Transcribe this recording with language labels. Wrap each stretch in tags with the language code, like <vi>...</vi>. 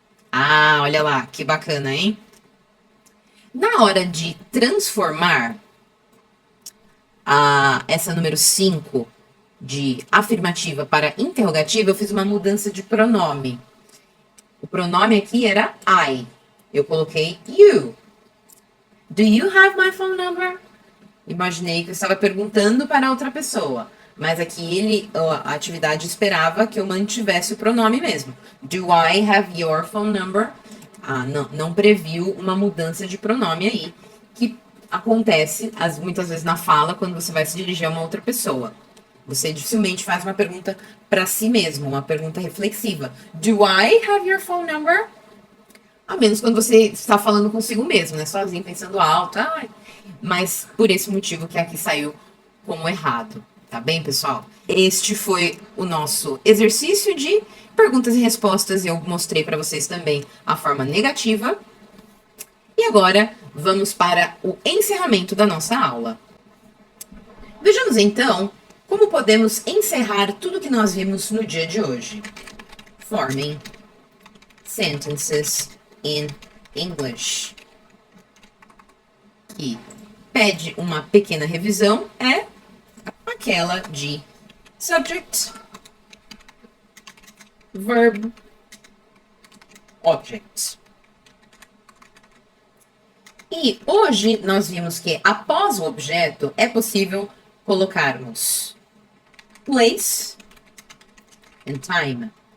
<pt>Ah, olha lá, que bacana, hein? Na hora de transformar essa número 5 de afirmativa para interrogativa, eu fiz uma mudança de pronome. O pronome aqui era I. Eu coloquei you.</pt> <en>Do you have my phone number?</en> <pt>Imaginei que eu estava perguntando para outra pessoa. Mas aqui a atividade esperava que eu mantivesse o pronome mesmo.</pt> <en>Do I have your phone number?</en> <pt>Não previu uma mudança de pronome aí, que acontece muitas vezes na fala quando você vai se dirigir a uma outra pessoa. Você dificilmente faz uma pergunta para si mesmo, uma pergunta reflexiva.</pt> <en>Do I have your phone number?</en> <pt>A menos quando você está falando consigo mesmo, né? Sozinho, pensando alto. Mas por esse motivo que aqui saiu como errado. Tá bem, pessoal? Este foi o nosso exercício de perguntas e respostas. Eu mostrei para vocês também a forma negativa. E agora vamos para o encerramento da nossa aula. Vejamos então como podemos encerrar tudo que nós vimos no dia de hoje.</pt> <en>Forming sentences in English.</en> <pt>E pede uma pequena revisão, é aquela de subject, verb, object. E hoje nós vimos que após o objeto é possível colocarmos place and time.</pt>